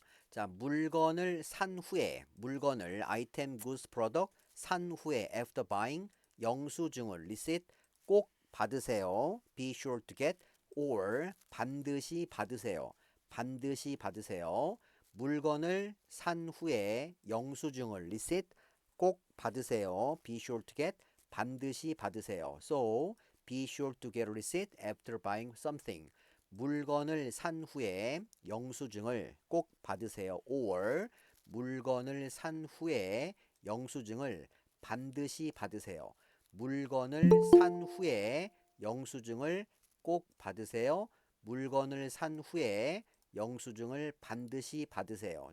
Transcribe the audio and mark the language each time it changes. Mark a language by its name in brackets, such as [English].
[Korean] 자, 물건을 산 후에 [English] item, goods, product [Korean] 산 후에 [English] after buying [Korean] 영수증을 receipt 꼭 받으세요. [English] be sure to get or [Korean] 반드시 받으세요. 반드시 받으세요. 물건을 산 후에 영수증을 receipt 꼭 받으세요. [English] be sure to get [Korean] 반드시 받으세요. [English] So be sure to get a receipt after buying something. [Korean] 물건을 산 후에 영수증을 꼭 받으세요. or 물건을 산 후에 영수증을 반드시 받으세요. 물건을 산 후에 영수증을 꼭 받으세요. 물건을 산 후에 영수증을 반드시 받으세요.